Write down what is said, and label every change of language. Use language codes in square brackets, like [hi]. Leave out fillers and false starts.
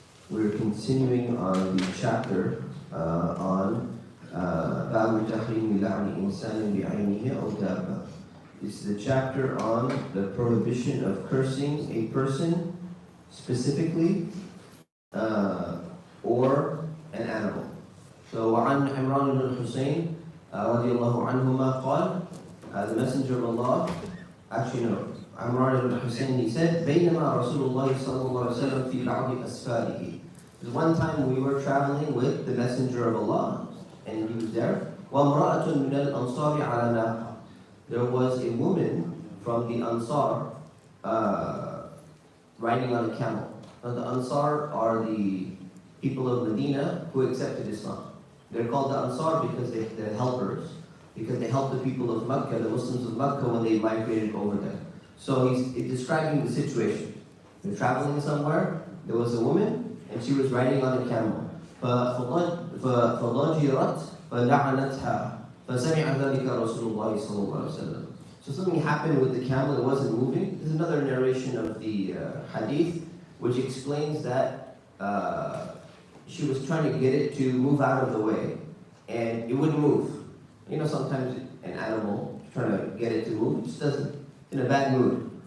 [en] We're continuing on the chapter on [ar] باب تحريم لعن إنسان بعينه أو دابة. [en] It's the chapter on the prohibition of cursing a person specifically or an animal. [ar] So وعن عمران بن الحسين رضي الله عنهما قال, [en] the Messenger of Allah, actually no, Imran ibn Hussein, he said, [ar] بينما رسول الله صلى الله عليه وسلم في بعض أسفاره. [en] There's one time we were traveling with the Messenger of Allah, and he was there. [ar] وامرأة من الأنصار على ناقة. [en] There was a woman from the Ansar riding on a camel. Now the Ansar are the people of Medina who accepted Islam. They're called the Ansar because they're helpers, because they helped the people of Mecca, the Muslims of Mecca, when they migrated over there. So he's describing the situation. They're traveling somewhere, there was a woman, and she was riding on a camel. [ar] فضجرت فلعنتها فسمع ذلك رسول الله صلى الله عليه وسلم. [en] So something happened with the camel, it wasn't moving. There's another narration of the hadith which explains that she was trying to get it to move out of the way, and it wouldn't move. You know, sometimes an animal trying to get it to move, it just doesn't. In a bad mood.